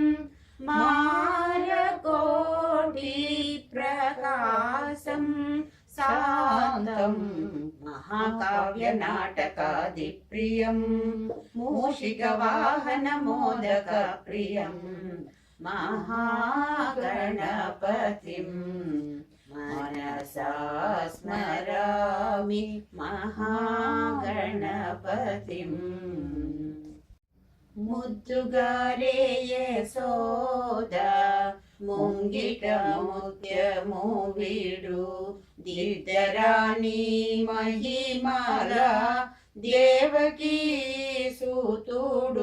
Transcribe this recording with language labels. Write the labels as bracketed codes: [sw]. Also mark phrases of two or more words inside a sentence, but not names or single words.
[sa] मारकोटिप्रकाशं शान्तं, महाकाव्यनाटकादिप्रियं, मूषिकवाहनमोदकप्रियं, महागणपतिं मनसा स्मरामि, महागणपतिं. [te] ముద్దుగారే యశోద ముంగిట ముత్యము వీడు, దిద్దరాణి మహిమల దేవకీ సూతుడు.